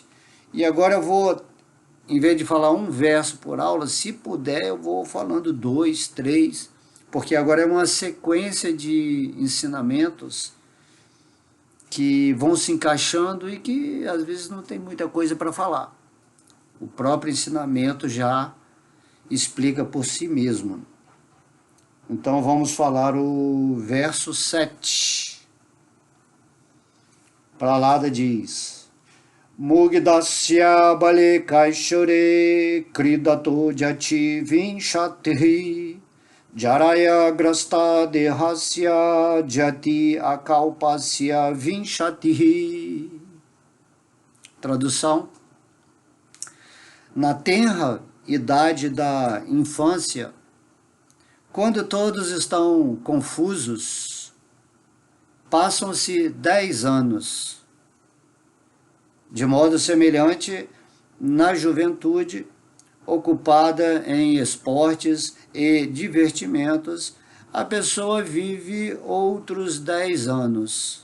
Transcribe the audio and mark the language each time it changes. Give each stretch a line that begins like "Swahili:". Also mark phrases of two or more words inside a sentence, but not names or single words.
Portuguese: E agora eu vou, em vez de falar um verso por aula, se puder eu vou falando 2, 3, porque agora é uma sequência de ensinamentos que vão se encaixando e que às vezes não tem muita coisa para falar. O próprio ensinamento já explica por si mesmo. Então vamos falar o verso 7. Prahlada diz:
Sanskrit: मुग्धस्य बाल्ये कैशोरे क्रीडतो याति विंशतिः जरया ग्रस्त देहस्य याति अकल्पस्य विंशतिः.
Portuguese: Tradução: na tenra idade da infância, quando todos estão confusos, passam-se 10 anos. De modo semelhante, na juventude, ocupada em esportes e divertimentos, a pessoa vive outros 10 anos.